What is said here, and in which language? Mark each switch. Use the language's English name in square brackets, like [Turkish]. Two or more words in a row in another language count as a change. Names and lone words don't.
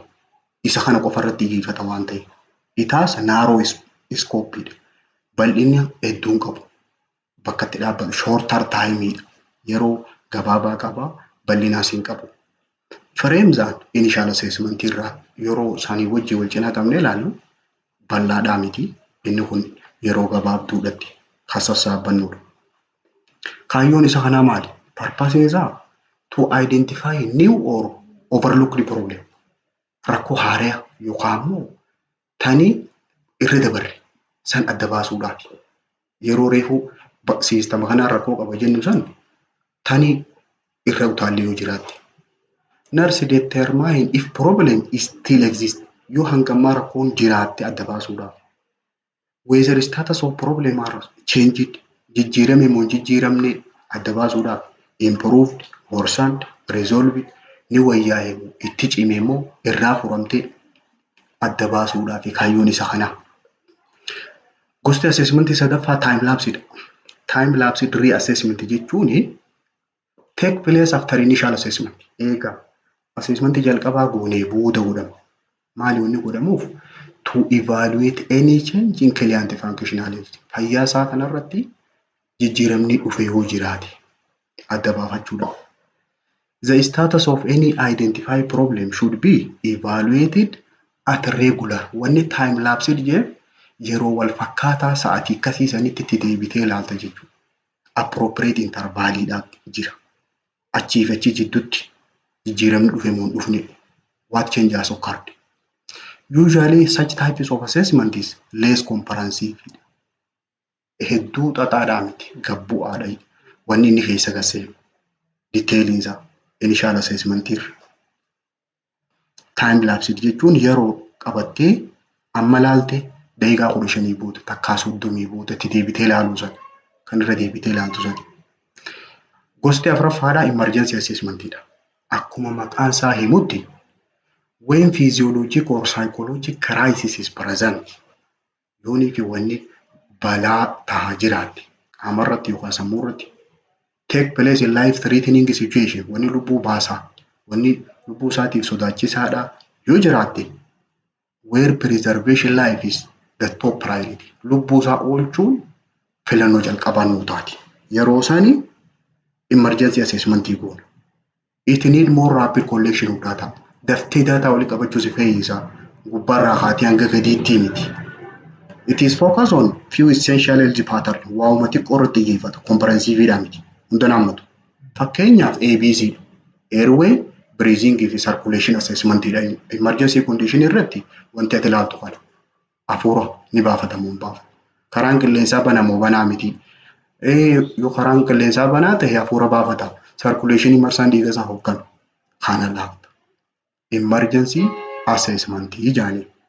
[Oromo] Isa kana qofarratti xiyyeeffata waan ta'eef. [English] It has narrow scope. [Oromo] Bal'inni hedduun qabu. Bakka itti dhaabbatu [English] shorter time [Oromo] yeroo gabaabaa qaba bal'inaas hin qabu. [English] Frames and initial assessment [Oromo] irraa yeroo isaanii wajjin wal cinaa qabnee ilaallu bal'aadhaa miti. Inni kun yeroo gabaabduudhaatti kan sassaabannudha. Kaayyoon isa kanaa maali? [English] Purpose isaa to identify new or overlooked problem. [Oromo] Rakkoo haaraa yookaan immoo tanii irra dabarre san adda baasuudhaaf. Yeroo reefuu siistama kanaan rakkoo qaba jennu san tanii irra utaallee yoo jiraatte. [English] Nurse determine if problem is still exist. [Oromo] Yoo hangammaa rakkoon jiraatte adda baasuudhaaf. [English] Whether status of problem are changed. [Oromo] Jijjiirame moo jijjiiramne adda baasuudhaaf. [English] Improved, worsened, resolved. [Oromo] Ni wayyaa'e itti cimee moo irraa furamtee adda baasuudhaaf kaayyoon isa kanaa. Gosti assessment sadaffaa [English] time lapsed. Time lapsed reassessment jechuun take place after initial assessment. [Oromo] Eega assessment jalqabaa goonee booda godhama. Maali wanni godhamuuf? [English] To evaluate any change in client functional health. [Oromo] Fayyaa isaa kanarratti jijjiiramni dhufe yoo jiraate adda baafachuudha. [English] The status of any identified problem should be evaluated at regular. [Oromo] Wanni [English] time lapsed [Oromo] jee yeroo wal fakkaataa sa'aatii akkasii sanitti itti deebitee ilaalta jechuudha. Appropriate intervaliidhaan jira. Achiif achi jidduutti jijjiiramni dhufe moo dhufne [English] what changes occurred. Usually such types of assessment is less comprehensive. [Oromo] Hedduu xaxaadhaa miti gabbu'aadha. Wanni inni keessa gaseemu detailiin isaa [English] initial assessment [Oromo] irra. [English] Time lapsed [Oromo] jechuun yeroo qabattee amma laalte daqiiqaa 15 booda takkaa 30 booda itti deebitee ilaaluu san kan irra deebitee ilaaltu san. Gosti afuraffaadhaa [English] emergency assessmentidha. [Oromo] Akkuma maqaan isaa himutti [English] when physiologic or psychological crisis is present [Oromo] yoonii fi wanni balaa tahaa jiraatti qaamarratti yookaan sammuurratti [English] take place in life threatening situation [Oromo] wanni lubbuu baasaa wanni lubbuu isaatiif sodaachisaadha yoo jiraatte [English] where preservation life is the top priority. [Oromo] Lubbuu isaa oolchuun filannoo jalqabaa nuu taati. Yeroo isaanii [English] emergency assessment [Oromo] goona. [English] It need more rapid collection of data. [Oromo] Daftee data wali qabachuu si fayyisa. Gubbaarraa haati hanga gadiitti miti. [English] It is focused on few essential health patterns. [Oromo] Waa'uma xiqqoo irratti xiyyeeffata. Comprehensive miti. Hunda nammatu. [English] Fakkeenyaaf ABC, airway, breathing fi circulation assessment dha. Emergency condition [Oromo] irratti wanti ati ilaaltu kana. Hafuura ni baafatamu hin baafu. Karaan qilleensaa banamoo banaa miti. Yoo karaan qilleensaa banaa ta'e hafuura baafata. Circulation marsaan dhiiga isaa hogganu. Kana laafta. [English] Emergency assessment [Oromo] jaanii.